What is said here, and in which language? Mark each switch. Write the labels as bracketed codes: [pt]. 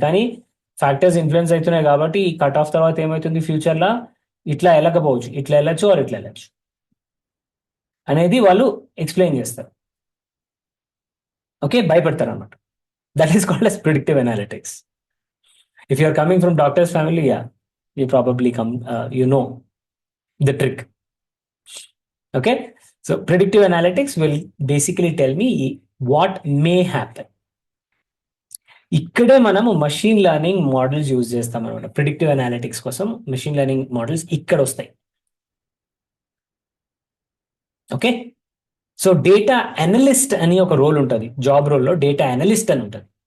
[te] కానీ factors influence అవుతున్నాయి కాబట్టి ఈ కట్ ఆఫ్ తర్వాత ఏమవుతుంది, ఫ్యూచర్లో ఇట్లా వెళ్ళకపోవచ్చు, ఇట్లా వెళ్ళచ్చు ఆర్ ఇట్లా వెళ్ళచ్చు అనేది వాళ్ళు ఎక్స్ప్లెయిన్ చేస్తారు. ఓకే, భయపెడతారు అనమాట. [en] That is called as predictive analytics. If you are coming from doctor's family, yeah, you probably you know the trick. Okay, so predictive analytics will basically tell me what may happen. [te] ఇక్కడే మనము machine learning models use చేస్తాం అనమాట. Predictive analytics కోసం machine learning models ఇక్కడ వస్తాయి. Okay, so data analyst అని ఒక role ఉంటుంది, జాబ్ రోల్లో డేటా అనలిస్ట్ అని ఉంటుంది.